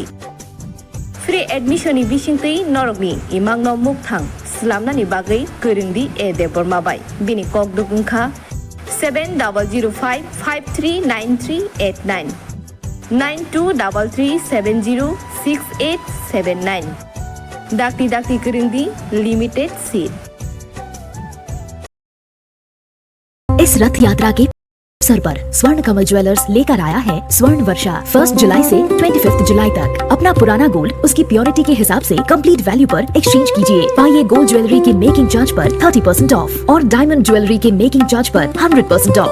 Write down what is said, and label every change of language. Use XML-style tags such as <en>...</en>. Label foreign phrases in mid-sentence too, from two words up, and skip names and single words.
<en>Free admission</en> <trp>ni bisingtui norogni imangno mukthang slamnani bagai kurungdi e debormabai bini kokdugungkha 7005539389 9233706879 dakti kurungdi</trp> <en>limited seat।</en> <hi>इस रथ यात्रा के अवसर पर स्वर्ण कमल ज्वेलर्स लेकर आया है स्वर्ण वर्षा। 1 जुलाई से 25 जुलाई तक अपना पुराना गोल्ड उसकी प्योरिटी के हिसाब से</hi> <en>complete value</en> <hi>पर एक्सचेंज कीजिए। पाइए</hi> <en>gold jewellery</en> <hi>के</hi> <en>making charge</en> <hi>पर 30% ऑफ और</hi> <en>diamond jewellery</en> <hi>के</hi> <en>making charge</en> <hi>पर 100% ऑफ।</hi>